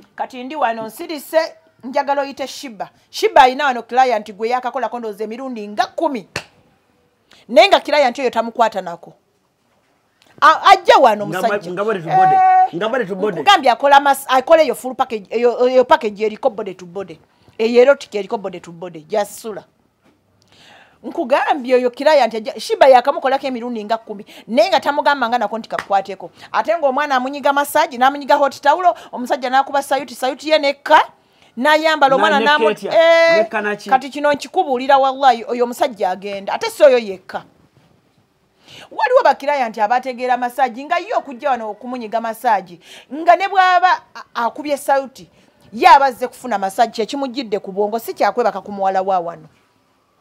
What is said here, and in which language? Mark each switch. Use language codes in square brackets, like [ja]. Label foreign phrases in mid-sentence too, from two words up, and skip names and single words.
[lg] kati ndi wano nsirise njagala oyite shiba ayina wano client gwe yakakolako ndowooza emirundi nga 10 naye nga client oyo tamukwata nako ajja wano omusajja nkugambye akola eyo [en] full package [lg] eyo package eriko [en] body to body [lg] eyo erotic eriko [en] body to body [lg] jasula nkugambye oyo client shiba yakamukolako emirundi nga 10 naye nga tamugamba nga nako nti kakwateko ate ng'omwana amunyiga massage n'amunyiga [en] hot towel [lg] omusajja n'akuba sayuti ye nekka nayambala omwana kati kino nkikubuulira wallahi oyo omusajja agenda ate si oyo yekka waliwo bakirayant abategeera masaji nga yo okujja wano okumunyiga masaji nga ne bw'aba akubye sauti ye abazze kufuna masaji ekimujjidde ku bwongo si kyakwebaka ku muwala wa wano